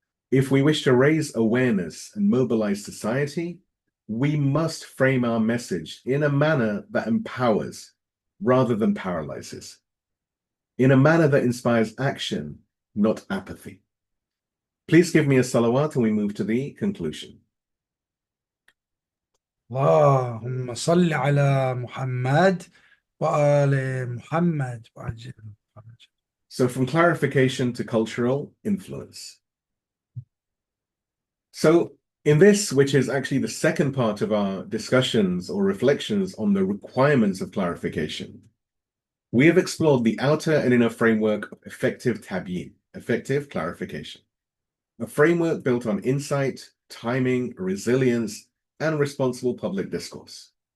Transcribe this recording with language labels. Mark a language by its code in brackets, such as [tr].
[en] If we wish to raise awareness and mobilize society, we must frame our message in a manner that empowers rather than paralyzes, in a manner that inspires action, not apathy. Please give me a salawat and we move to the conclusion. [ar] اللهم صل على محمد وآل محمد وعجل فرجه. [en] So from clarification to cultural influence. So in this, which is actually the second part of our discussions or reflections on the requirements of clarification, we have explored the outer and inner framework of effective tabyeen, effective clarification, a framework built on insight, timing, resilience, and responsible public discourse.